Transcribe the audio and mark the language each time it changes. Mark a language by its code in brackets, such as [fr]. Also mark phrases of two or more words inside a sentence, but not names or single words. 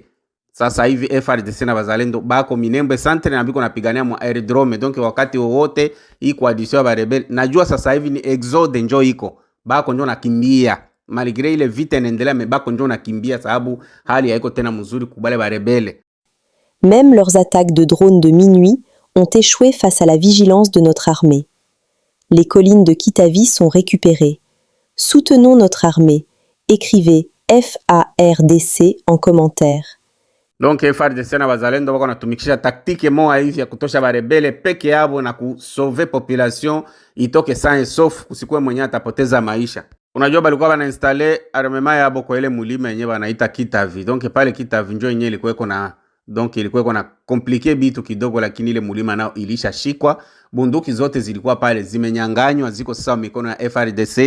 [sw] Sasa hivi FARDC na bazalendo bako Minembwe Centre na biko napigania mu aerodrome, donc wakati wowote hii coalition ya rebel najua sasa hivi ni exode njo iko. Bako njo nakimbia. Malgré ile vita inaendelea bako njo nakimbia sababu hali haiko tena mzuri kubale ba rebelle. [fr] Même leurs attaques de drones de minuit ont échoué face à la vigilance de notre armée. Les collines de Kitavi sont récupérées. Soutenons notre armée. Écrivez FARDC en commentaire. [sw] Donc FARDC na bazalendo wako natumikisha taktike moja hivi ya kutosha barebele peke yabo na kusauve population itoke [fr] sans sauf [sw] kusikwe mwenye atapoteza maisha. Unajua balikuwa bana [fr] installe armement [sw] yabo kwa ile mulima yenyewe wanaita Kitavi. Donc pale Kitavi njo yenyewe ilikuwa na donc ilikuwa na compliqué bitu kidogo, lakini ile mulima nao ilisha shikwa. Bunduki zote zilikuwa pale zimenyanganywa, ziko sasa mikono ya FARDC.